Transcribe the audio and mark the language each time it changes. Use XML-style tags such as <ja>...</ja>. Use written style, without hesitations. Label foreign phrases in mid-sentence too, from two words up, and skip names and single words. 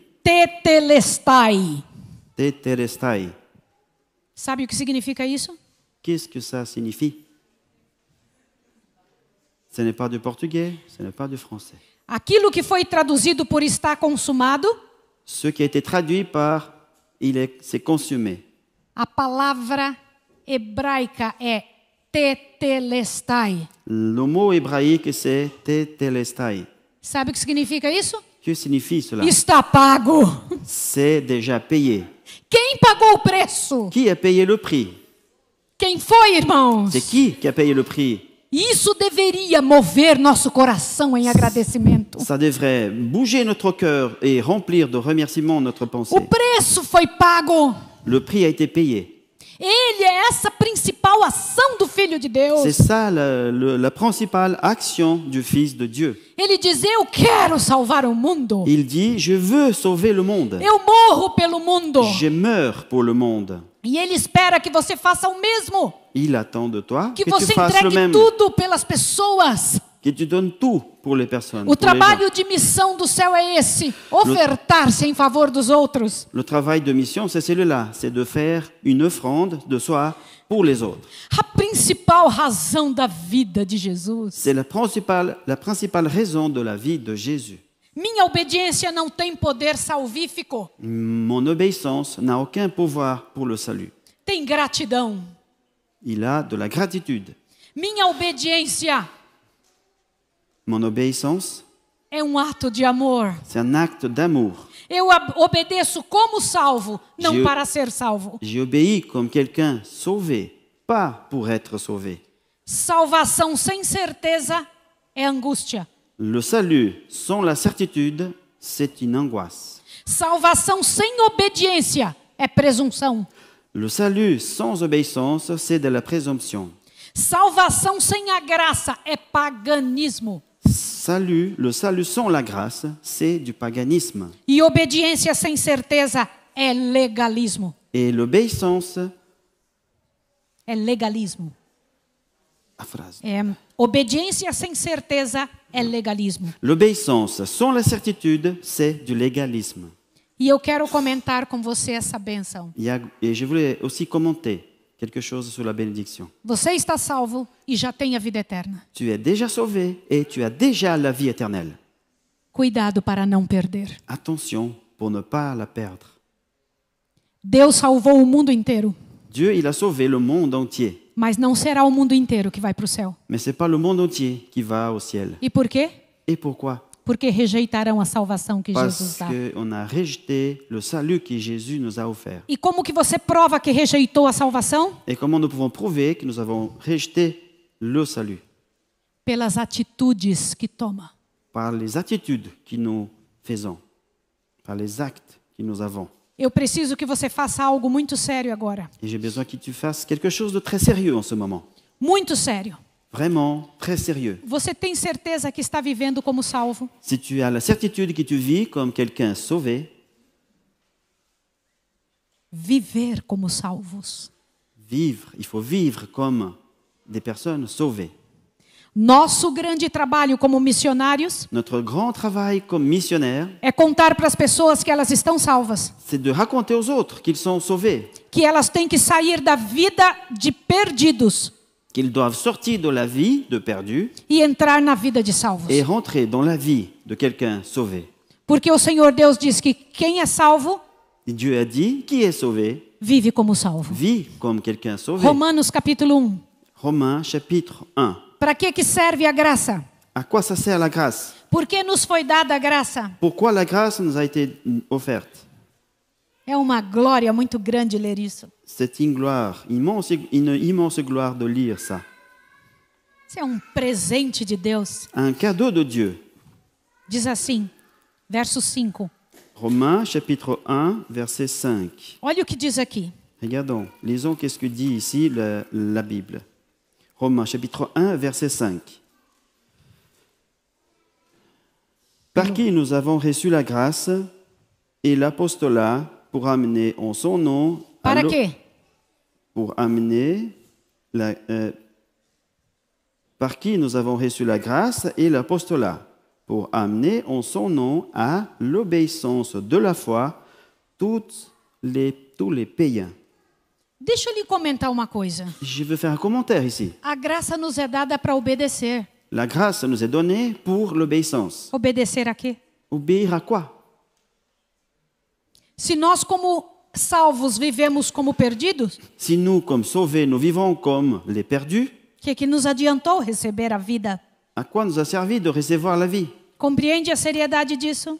<pt>Tetelestai. Tetelestai. Sabe o que significa isso?</pt> <fr>Qu'est-ce que ça signifie? Ce n'est pas du portugais, ce n'est pas du français.</fr> <pt>Aquilo que foi traduzido por está consumado.</pt> <fr>Ce qui a été traduit par c'est consumé.</fr> <pt>A palavra hebraica é tetelestai.</pt> <fr>Le mot hébraïque c'est tetelestai.</fr> <pt>Sabe o que significa isso?</pt> <fr>Que signifie cela?</fr> <pt>Está pago.</pt> <fr>C'est déjà payé.</fr> <pt>Quem pagou o preço?</pt> <fr>Qui a payé le prix?</fr> <pt>Quem foi, irmãos?</pt> <fr>C'est qui a payé le prix?</fr> <pt>Isso deveria mover nosso coração em agradecimento.</pt> <fr>Ça devrait bouger notre cœur et remplir de remerciements notre pensée.</fr> <pt>O preço foi pago.</pt> <fr>Le prix a été payé.</fr> <pt>Ele é essa principal ação do Filho de Deus.</pt> <fr>C'est ça la principale action du Fils de Dieu.</fr> <pt>Ele diz: eu quero salvar o mundo.</pt> <fr>Il dit, je veux sauver le monde.</fr> <pt>Eu morro pelo mundo.</pt> <fr>Je meurs pour le monde.</fr> <pt>E ele espera que você faça o mesmo.</pt> <fr>Il attend de toi Que tu</fr> <pt>você</pt> <fr>fasses le</fr> <pt>entregue</pt> <fr>même.</fr> <pt>tudo pelas pessoas.</pt> <fr>Que tu donnes tout pour les personnes.</fr> <pt>O</pt> <fr>pour les</fr> <pt>trabalho</pt> <fr>gens.</fr> <pt>de missão do céu é esse: ofertar-se em favor dos outros.</pt> <fr>Le travail de mission, c'est celui-là. C'est de faire une offrande de soi pour les autres.</fr> <pt>A principal razão da vida de Jesus.</pt> <fr>C'est la principale raison de la vie de Jésus.</fr> <pt>Minha obediência não tem poder salvífico.</pt> <fr>Mon obéissance n'a aucun pouvoir pour le salut.</fr> <pt>Tem gratidão.</pt> <fr>Il a de la gratitude.</fr> <pt>Minha obediência</pt> <fr>Mon obéissance,</fr> <pt>é ato de amor.</pt> <fr>c'est un acte d'amour.</fr> <pt>Eu obedeço como salvo, não para ser salvo.</pt> <fr>J'obéis comme quelqu'un sauvé, pas pour être sauvé.</fr> <pt>Salvação sem certeza é angústia.</pt> <fr>Le salut sans la certitude, c'est une angoisse.</fr> <pt>Salvação sem obediência é presunção.</pt> <fr>Le salut sans obéissance, c'est de la présomption.</fr> <pt>Salvação sem a graça é paganismo.</pt> <fr>Le salut sans la grâce, c'est du paganisme.</fr> <pt>E obediência sem certeza é legalismo.</pt> <fr>Et l'obéissance,</fr> <pt>É legalismo.</pt> <fr>a phrase.</fr> <pt>Obediência sem certeza é legalismo.</pt> <fr>L'obéissance sans la certitude, c'est du légalisme.</fr> <pt>E eu quero comentar com você essa bênção.</pt> <fr>Et je voulais aussi commenter quelque chose sur la bénédiction.</fr> <pt>Você está salvo e já tem a vida eterna.</pt> <fr>Tu es déjà sauvé et tu as déjà la vie éternelle.</fr> <pt>Cuidado para não perder.</pt> <fr>Attention pour ne pas la perdre.</fr> <pt>Deus salvou o mundo inteiro,</pt> <fr>Dieu, il a sauvé le monde entier.</fr> <pt>mas não será o mundo inteiro que vai para o céu.</pt> <fr>Mais ce n'est pas le monde entier qui va au ciel.</fr> <pt>E por quê?</pt> <fr>Et pourquoi?</fr> <pt>Porque rejeitarão a salvação que Jesus</pt> <fr>Parce</fr> <pt>dá.</pt> <fr>qu'on a rejeté le salut que Jésus nous a offert.</fr> <pt>E como que você prova que rejeitou a salvação?</pt> <fr>Et comment nous pouvons prouver que nous avons rejeté le salut?</fr> <pt>Pelas atitudes que toma.</pt> <fr>Par les attitudes que nous faisons, par les actes que nous avons.</fr> <pt>Eu preciso que você faça algo muito sério agora.</pt> <fr>Et j'ai besoin que tu fasses quelque chose de très sérieux en ce moment.</fr> <pt>Muito sério.</pt> <fr>Vraiment très sérieux.</fr> <pt>Você tem certeza que está vivendo como salvo?</pt> <fr>Si tu as la certitude que tu vis comme quelqu'un sauvé,</fr> <pt>Viver como salvos.</pt> <fr>il faut vivre comme des personnes sauvées.</fr> <pt>Nosso grande trabalho como missionários</pt> <fr>Notre grand travail comme missionnaire,</fr> <pt>é contar para as pessoas que elas estão salvas,</pt> <fr>c'est de raconter aux autres qu'ils sont sauvés,</fr> <pt>que elas têm que sair da vida de perdidos</pt> <fr>qu'ils doivent sortir de la vie de perdu</fr> <pt>e entrar na vida de salvos.</pt> <fr>et rentrer dans la vie de quelqu'un sauvé.</fr> <pt>Porque o Senhor Deus diz que quem é salvo</pt> <fr>Et Dieu a dit, qui est sauvé,</fr> <pt>vive como salvo.</pt> <fr>vit comme quelqu'un sauvé.</fr> <pt>Romanos capítulo 1.</pt> <fr>Romains chapitre 1.</fr> <pt>Para que serve a graça?</pt> <fr>À quoi ça sert la grâce?</fr> <pt>Por que nos foi dada a graça?</pt> <fr>Pourquoi la grâce nous a été offerte?</fr> <pt>É uma glória muito grande ler isso.</pt> <fr>C'est une gloire, une immense gloire de lire ça.</fr> <pt>Isso é um presente de Deus.</pt> <fr>Un cadeau de Dieu.</fr> <pt>Diz assim, verso 5.</pt> <fr>Romains chapitre 1, verset 5.</fr> <pt>Olha o que diz aqui.</pt> <fr>Regardons, lisons qu'est-ce que dit ici la Bible. Romains chapitre 1, verset 5. Par qui nous avons reçu la grâce et l'apostolat pour amener en son nom...</fr> <pt>Para quê?</pt> <fr>Pour amener... par qui nous avons reçu la grâce et l'apostolat pour amener en son nom à l'obéissance de la foi tous les païens.</fr> <pt>Deixa eu lhe comentar uma coisa.</pt> <fr>Je veux faire un commentaire ici.</fr> <pt>A graça nos é dada para obedecer.</pt> <fr>La grâce nous est donnée pour l'obéissance.</fr> <pt>Obedecer a quê?</pt> <fr>Obéir à quoi?</fr> <pt>Se nós, como salvos, vivemos como perdidos,</pt> <fr>Si nous, comme sauvés, nous vivons comme les perdus,</fr> <pt>que nos adiantou receber a vida?</pt> <fr>à quoi nous a servi de recevoir la vie?</fr> <pt>Compreende a seriedade disso?</pt>